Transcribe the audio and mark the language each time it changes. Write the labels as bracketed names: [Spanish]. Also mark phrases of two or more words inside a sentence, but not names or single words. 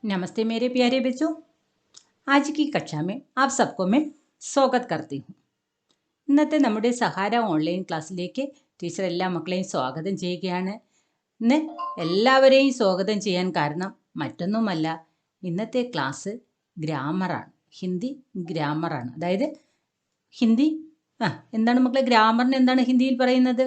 [Hindi] नमस्ते मेरे प्यारे बच्चों। आज की कक्षा में आप सबको मैं स्वागत करती हूँ. [Malayalam] ഇന്നത്തെ നമ്മുടെ സഹാര ഓൺലൈൻ ക്ലാസ്സിലേക്ക് ടീച്ചർ എല്ലാ മക്കളെയും സ്വാഗതം ചെയ്യുകയാണ്. ഇന്ന് എല്ലാവരെയും സ്വാഗതം ചെയ്യാൻ കാരണം മറ്റൊന്നുമല്ല, ഇന്നത്തെ ക്ലാസ് ഗ്രാമറാണ്, ഹിന്ദി ഗ്രാമറാണ്. അതായത് ഹിന്ദി എന്താണ് മക്കളെ, ഗ്രാമറിന് എന്താണ് ഹിന്ദിയിൽ പറയുന്നത്?